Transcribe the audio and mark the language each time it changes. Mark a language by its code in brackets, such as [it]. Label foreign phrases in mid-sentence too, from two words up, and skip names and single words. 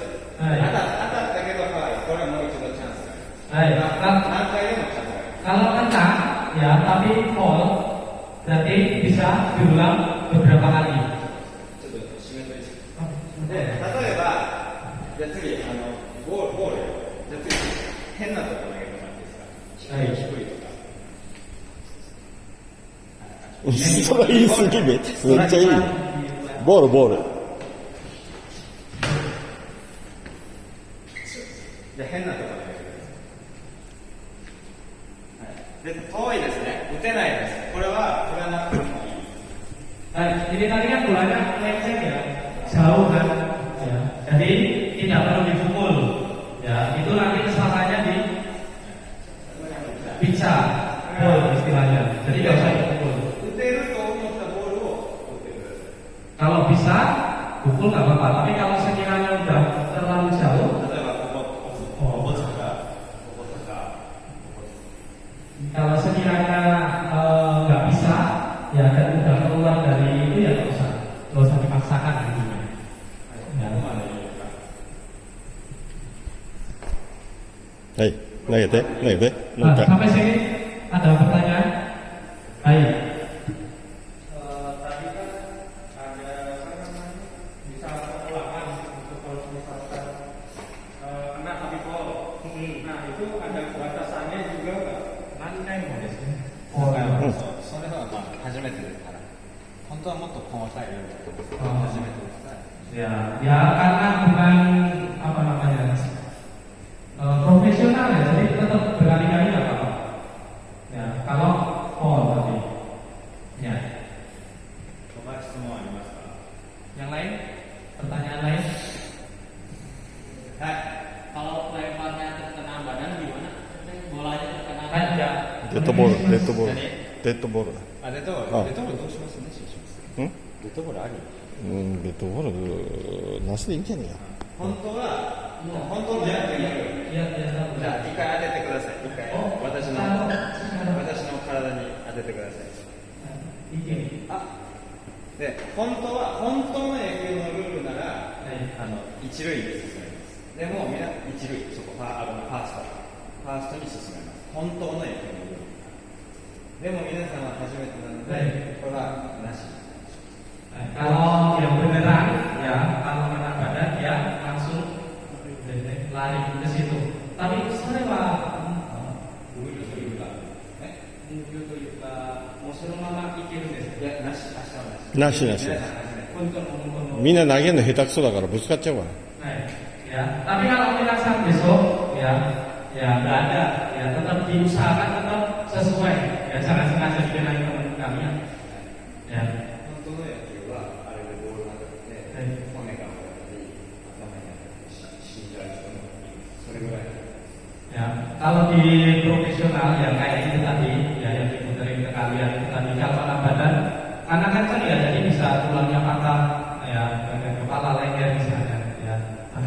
[ja] はい当たったけどファウル。これはもう一度チャンスがある。 [id] Baik, [ja] 何回でもチャンスがある。 [id] kalau kena ya tapi fall berarti bisa diulang beberapa kali. [ja] ちょっと締めといて。で、例えば、じゃあ次、ボール。じゃあ次、変なとこ投げてもらっていいですか？はい低いとか。それ言い過ぎめっちゃいい。ボール、ボール。じゃあ変なところで、遠いですね。打てないです。これは振らなくてもいい。 [id] Ini tadi kan bolanya melenceng ya, jauh kan, ya. Jadi tidak perlu dipukul, ya. Itu nanti kesalahannya di bisa, gol istilahnya. Jadi nggak usah dipukul. [ja] 打てると思ったボールを打ってください。 [id] Kalau bisa, pukul nggak apa-apa. Tapi kalau sekiranya udah terlalu jauh, [ja] 例えばこことか、こことか、 [id] kalau sekiranya nggak bisa, ya dan udah keluar dari itu ya nggak usah dipaksakan intinya. Ya. [ja] までいいですか。はい、投げて、投げて、もう [id] Nah, [ja] 一回。 [id] sampai sini ada pertanyaan? Baik. Tadi kan ada apa namanya misalkan ulangan untuk kalau misalkan kena tapi gol. Nah itu ada batasannya juga nggak? Nanti mau di sini. [ja] それはまあ初めてですから。本当はもっと細かいルールだと思うんですけど、あ初めてですから。 [id] Ya, ya karena bukan apa namanya profesional ya, jadi tetap berkali-kali nggak apa-apa. Ya, kalau fall tadi. Ya. [ja] 他質問ありますか？ [id] Yang lain? Pertanyaan lain? [ja] はい。 [id] Kalau lemparnya terkena badan gimana? Bolanya terkena Kan ya. [ja] デッドボール、デッドボール。デッドボールだ。あ、デッドボール。あデッドボールどうします？なしにします。んデッドボールあり？うん、デッドボール、なしでいいんじゃねえや。本当は、もう本当のやっていいよ。 [id] Ya, ya, [ja] じゃあ一回当ててください。一回。私の体に当ててください。 [id] Ini. [ja] で、本当の野球のルールなら、 [id] Baik. [ja] 一塁で進めます。でも、みんな一塁、そこ、ファーストに進めます。本当の野球のルール。でも皆さんは初めてなので、これはなし。 [id] Kalau yang beneran, ya kalau kena badan ya langsung lari ke situ. Tapi saya pak, [ja] ルールというか、ね、ルールというか、もうそのままいけるんです。いや、なし、明日はなし。なしなし皆さん初めて。 [id] Untuk [ja] みんな投げるの下手くそだからぶつかっちゃうから。 [id] ya. Tapi kalau kita besok, ya nggak ada, ya tetap diusahakan tetap sesuai. Ya jangan sengaja dikenain teman kalian. Ya. [ja] 本当の野球は、あれでボールが当たって、骨が折れたり、頭に当たって死んじゃう人もいる。それぐらい。 [id] Ya, kalau di profesional yang kayak itu tadi, ya yang diputerin ke kalian itu tadi kalau kena badan, karena kan ya jadi bisa tulangnya patah, ya bagian kepala leher misalnya, ya